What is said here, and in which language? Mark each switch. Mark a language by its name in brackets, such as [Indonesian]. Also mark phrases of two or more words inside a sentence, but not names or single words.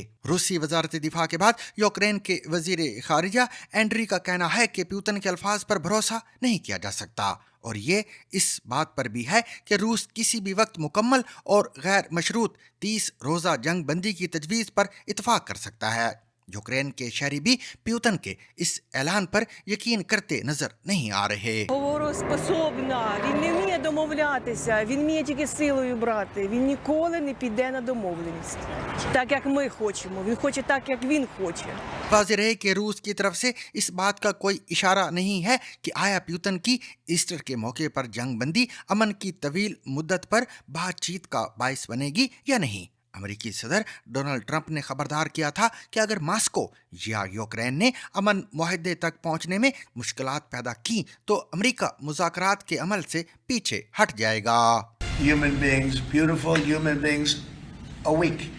[Urdu] روسی وزارت دفاع کے بعد یوکرین کے وزیر خارجہ اینڈری کا کہنا ہے کہ پوتن کے الفاظ پر بھروسہ نہیں کیا جا سکتا اور یہ اس بات پر بھی ہے کہ روس کسی بھی وقت مکمل اور غیر مشروط 30 روزہ جنگ بندی کی تجویز پر اتفاق کر سکتا ہے. یوکرین کے شہری بھی پوتن کے اس اعلان پر یقین کرتے نظر نہیں آ رہے. [Ukrainian] Говороспособна, він не вміє домовлятися, він вміє тільки силою брати. Він ніколи не піде на домовленість. Так, як ми хочемо. Він хоче так, як він хоче. [Urdu] واضح ہے کہ روس کی طرف سے اس بات کا کوئی اشارہ نہیں ہے کہ آیا پوتن کی ایسٹر کے موقع پر جنگ بندی امن کی طویل مدت پر بات چیت کا باعث بنے گی یا نہیں. امریکی صدر ڈونلڈ ٹرمپ نے خبردار کیا تھا کہ اگر ماسکو یا یوکرین نے امن معاہدے تک پہنچنے میں مشکلات پیدا کی تو امریکہ مذاکرات کے عمل سے پیچھے ہٹ جائے گا. [English] Human beings, beautiful human beings, are weak.